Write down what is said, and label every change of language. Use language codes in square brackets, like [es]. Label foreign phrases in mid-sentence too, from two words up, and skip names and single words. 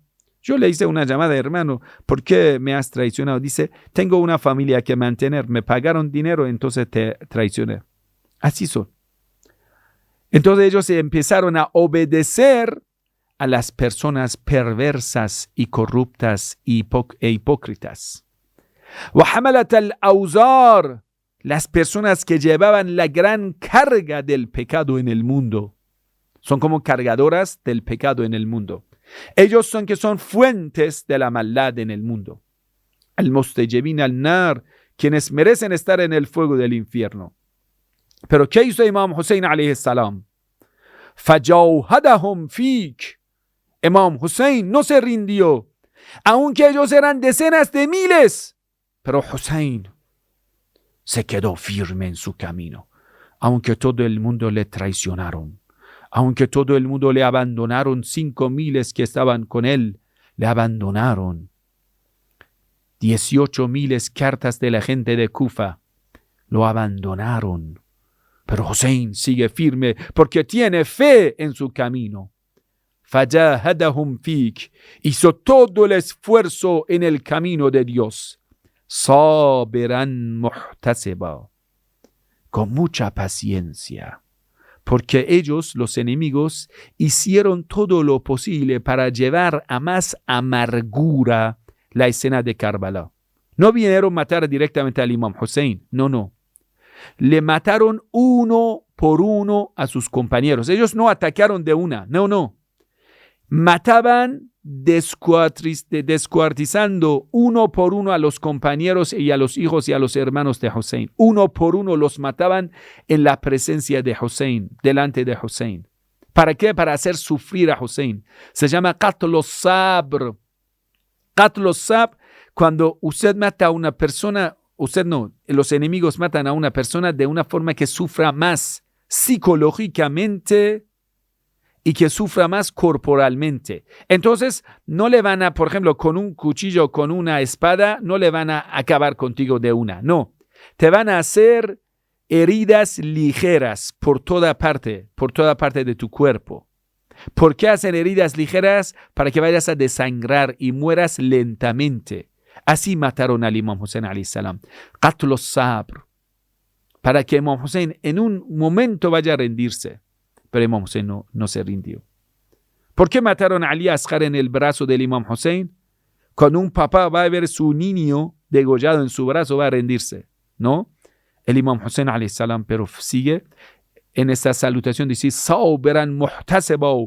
[es] Yo le hice una llamada, hermano, ¿por qué me has traicionado? Dice, tengo una familia que mantener. Me pagaron dinero, entonces te traicioné. Así son. Entonces ellos empezaron a obedecer a las personas perversas y corruptas e hipócritas. [ar] وَحَمَلَتَ الْأَوْزَارِ. [es] Las personas que llevaban la gran carga del pecado en el mundo. Son como cargadoras del pecado en el mundo. Ellos son que son fuentes de la maldad en el mundo. [ar] المستوجبين النار, [es] quienes merecen estar en el fuego del infierno. Pero ¿qué hizo Imam Hussein [ar] عليه السلام? فَجَوْهَدَهُمْ فِيكَ. [es] Imam Hussein no se rindió, aunque ellos eran decenas de miles, pero Hussein se quedó firme en su camino, aunque todo el mundo le traicionaron, aunque todo el mundo le abandonaron, 5,000 que estaban con él, le abandonaron. 18,000 cartas de la gente de Kufa lo abandonaron, pero Hussein sigue firme porque tiene fe en su camino. [ar] فَجَاهَدَهُمْ فِيكَ. [es] Hizo todo el esfuerzo en el camino de Dios. [ar] صَابِرًا مُحْتَسِبًا. [es] Con mucha paciencia. Porque ellos, los enemigos, hicieron todo lo posible para llevar a más amargura la escena de Karbala. No vinieron a matar directamente al Imam Hussein. No. Le mataron uno por uno a sus compañeros. Ellos no atacaron de una. No. Mataban descuartizando uno por uno a los compañeros y a los hijos y a los hermanos de Hussein. Uno por uno los mataban en la presencia de Hussein, delante de Hussein. ¿Para qué? Para hacer sufrir a Hussein. Se llama [ar] قتل الصبر. قتل الصبر, [es] cuando usted mata a una persona, los enemigos matan a una persona de una forma que sufra más psicológicamente y que sufra más corporalmente. Entonces, no le van a, por ejemplo, con un cuchillo, con una espada, no le van a acabar contigo de una. No, te van a hacer heridas ligeras por toda parte de tu cuerpo. ¿Por qué hacen heridas ligeras? Para que vayas a desangrar y mueras lentamente. Así mataron al Imam Hussein [ar] عليه السلام. قتل الصبر. [es] Para que Imam Hussein en un momento vaya a rendirse. Pero Imam Hussein no se rindió. ¿Por qué mataron a Ali Asghar en el brazo del Imam Hussein? Cuando un papá va a ver su niño degollado en su brazo, va a rendirse. ¿No? El Imam Hussein [ar] عليه السلام, [es] pero sigue en esta salutación, dice, [ar] صابرا محتسبا.